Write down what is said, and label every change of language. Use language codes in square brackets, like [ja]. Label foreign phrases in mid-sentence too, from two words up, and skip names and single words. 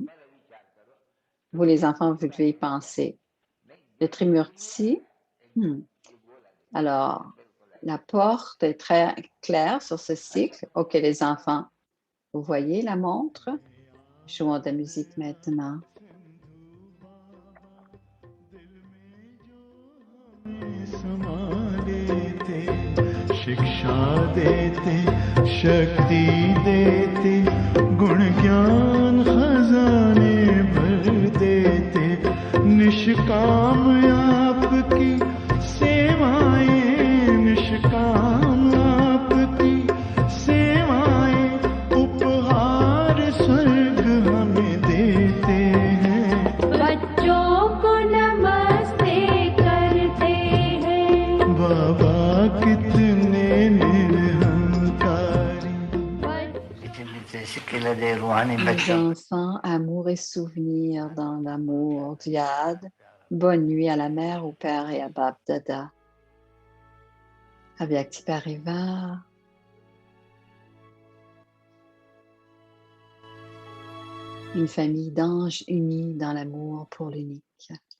[fr] Vous, les enfants, vous devez y penser. Le Trimurti, alors, la porte est très claire sur ce cycle. OK, les enfants, vous voyez la montre? Jouons de la musique maintenant. [hi] शिक्षा देते शक्ति देते गुण ज्ञान खजाने भर देते निष्काम आपकी सेवाएं निष्काम आपकी सेवाएं उपहार स्वर्ग हमें देते हैं बच्चों को नमस्ते करते हैं बाबा कितने निरहंकारी [fr] Les enfants, amour et souvenir dans l'amour d'Yad. Bonne nuit à la mère, au père et à Bab Dada. [hi] अव्यक्ती परिवार. [fr] Une famille d'anges unis dans l'amour pour l'unique.